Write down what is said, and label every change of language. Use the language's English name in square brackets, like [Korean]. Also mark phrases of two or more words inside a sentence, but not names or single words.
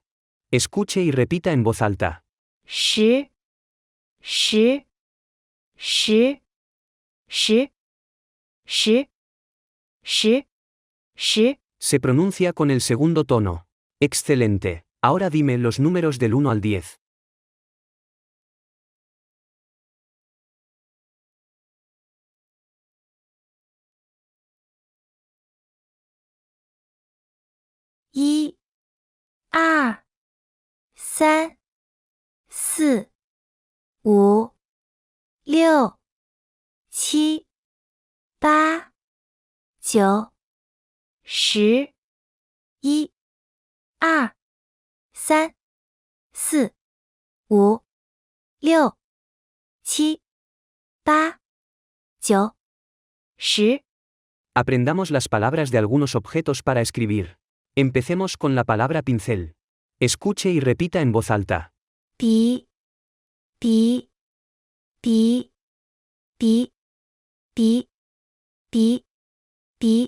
[Spanish] Escuche y repita en voz alta. [Chinese] 十，十，十，十，十，十，十。 [Spanish] Se pronuncia con el segundo tono. Excelente. Ahora dime los números del 1 al 10. [Chinese] 一，二，三，四，五，六，七，八，九，十，一，二，三，四，五，六， 7、8、9、10。 [Spanish] Aprendamos las palabras de algunos objetos para escribir. Empecemos con la palabra pincel. Escuche y repita en voz alta. [Chinese] 笔、笔、笔、笔、笔、笔、笔、